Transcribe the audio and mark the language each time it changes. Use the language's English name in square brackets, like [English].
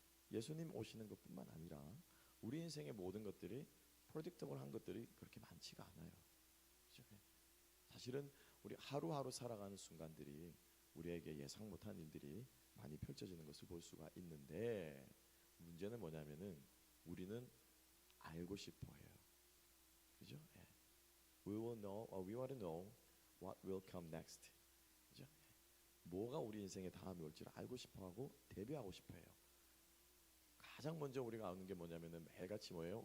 [Korean] 예수님 오시는 것뿐만 아니라 우리 인생의 모든 것들이 predictable한 것들이 그렇게 많지가 않아요. 그죠? 사실은 우리 하루하루 살아가는 순간들이 우리에게 예상 못한 일들이 많이 펼쳐지는 것을 볼 수가 있는데 문제는 뭐냐면은 우리는 알고 싶어해요. 그죠? [English] We want to know what will come next. [Korean] 그죠? 뭐가 우리 인생의 다음에 올지를 알고 싶어하고 대비하고 싶어해요. 가장 먼저 우리가 아는 게 뭐냐면은 매일같이 뭐예요?